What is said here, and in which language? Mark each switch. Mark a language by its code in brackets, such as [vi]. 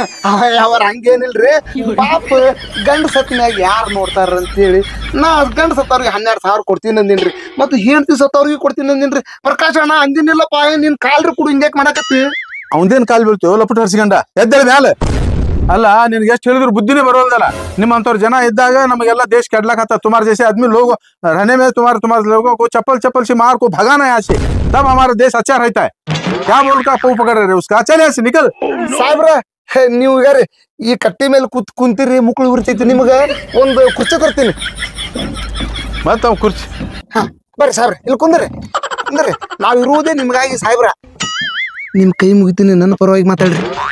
[kn] ಅವ್ರ ಹಂಗೇನಿಲ್ರಿ ಪಾಪ ಗಂಡ ಸತ್ನ್ಯಾಗ ಯಾರು ನೋಡ್ತಾರ ಅಂತೇಳಿ ನಾ ಗಂಡ ಸತ್ತವ್ರಿಗೆ 12,000 ಕೊಡ್ತೀನಿ ಅಂದಿನ್ರಿ ಮತ್ತು ಹೆಂಡತಿ ಸತ್ತವ್ರಿಗೆ ಕೊಡ್ತೀನಿ ಅಂದಿನ್ರಿ. ಪ್ರಕಾಶ್ ಅಣ್ಣ ಅಂದಿನಿಲ್ಲಪ್ಪ ನಿನ್ ಕಾಲ್ರಿ ಕುಡು ಹಿಂಗ್ಯಾಕ್ ಮಾಡಾಕತ್ತಿ? ಅವಂದೇನ್ ಕಾಲ್ ಬೀಳ್ತೇವ ಲಪಟ್ ಹರ್ಸ್ಕೊಂಡ ಎದ್ದೇಳ ಮ್ಯಾಲ. ಅಲ್ಲ ನಿನ್ಗೆ ಎಷ್ಟು ಹೇಳಿದ್ರು ಬುದ್ಧಿನೇ ಬರೋಲ್ದಲ್ಲ. ನಿಮ್ಮಂತವ್ರ ಜನ ಇದ್ದಾಗ ನಮಗೆಲ್ಲ ದೇಶ ಕೆಡ್ಲಾಕತ್ತ. [hi] तुम्हारे जैसे आदमी लोग रहने में तुम्हारे लोगों को चप्पल से मार को भगाना है यहाँ से, तब हमारा देश अच्छा रहता है. क्या बोल का पौ पकड़ रहे उसका? चले यहाँ से निकल. [kn] ಸಾಹೇಬ್ರ ನೀವು ಈಗ ಈ ಕಟ್ಟಿ ಮೇಲೆ ಕುಂತಿರಿ ಮುಕ್ಳು ಉರ್ತೈತಿ. ನಿಮಗ ಒಂದು ಕುರ್ಚಿ ತರ್ತೀನಿ. ಮತ್ತ ಅವ್ ಕುರ್ಚಿ ಬರ್ರಿ ಸಾಹೇಬ್ರ ಇಲ್ಲಿ ಕುಂದ್ರಿ ನಾವ್ ಇರುವುದೇ ನಿಮ್ಗಾಗಿ. ಸಾಹೇಬ್ರ ನಿಮ್ ಕೈ ಮುಗಿತೀನಿ, ನನ್ನ ಪರವಾಗಿ ಮಾತಾಡ್ರಿ.